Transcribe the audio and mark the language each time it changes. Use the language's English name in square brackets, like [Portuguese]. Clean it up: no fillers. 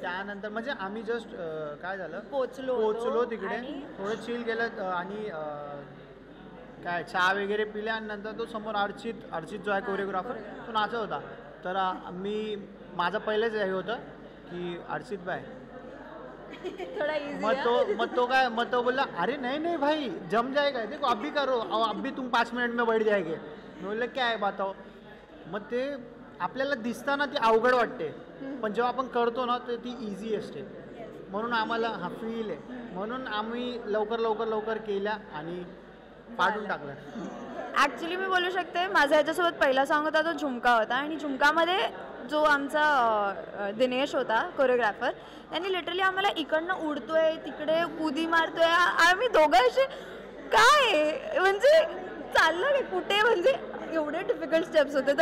[Marathi] त्यानंतर म्हणजे आम्ही जस्ट काय झालं पोचलो होतो पोचलो तिकडे, आणि- थोडं चिल केलं आणि काय चहा वगैरे पिल्या आणि नंतर तो समोर अर्चित जो आहे कोरिओग्राफर तो नाचत होता. तर मी माझं पहिलेच हे होतं की अर्चित बाय थोडा इझी मग तो बोला [Hindi] अरे नहीं भाई जम जाएगा देखो अभी करो अभी तुम 5 मिनट में बैठ जाएंगे. [Marathi] मी बोललं काय [Hindi] बताओ. [Marathi] मग ते आपल्याला दिसताना ती अवघड वाटते पण जेव्हा आपण करतो ना तर ती इझी असते. म्हणून आम्हाला हा फील आहे म्हणून आम्ही लवकर केल्या आणि पाडून टाकलं. ॲक्च्युली मी बोलू शकते माझा ह्याच्यासोबत पहिला सॉन्ग होता तो झुमका होता आणि झुमकामध्ये जो आमचा दिनेश होता कोरिओग्राफर त्यांनी लिटरली आम्हाला इकडनं उडतोय तिकडे उडी मारतोय आम्ही दोघं असे काय म्हणजे चाललं नाही कुठे म्हणजे एवढे डिफिकल्ट स्टेप्स होते.